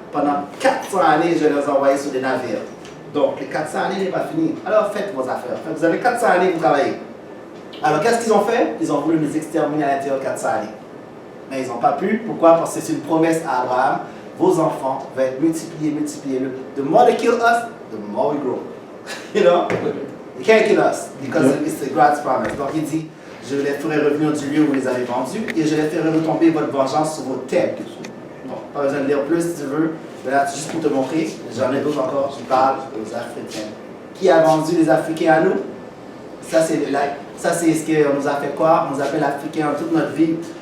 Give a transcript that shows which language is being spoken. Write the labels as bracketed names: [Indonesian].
[French] Pendant 400 années, je les ai envoyés sur des navires. Donc, les 400 années n'est pas fini. Alors, faites vos affaires. Vous avez 400 années pour travailler. Alors, qu'est-ce qu'ils ont fait? Ils ont voulu nous exterminer à l'intérieur de 400 années. Mais ils n'ont pas pu. Pourquoi? Parce que c'est une promesse à Abraham. Vos enfants vont être multipliés. [English] The more they kill us, the more we grow. You know? They can't kill us because it's God's promise. [French] Donc, il dit, je les ferai revenir du lieu où vous les avez vendus et je les ferai retomber votre vengeance sur vos têtes. Bon, pas besoin de lire plus si tu veux. Mais là, juste pour te montrer, j'en ai d'autres encore. Je parle aux Africains. Qui a vendu les Africains à nous? Ça, c'est ce qu'on nous a fait quoi? On nous appelle Africains toute notre vie.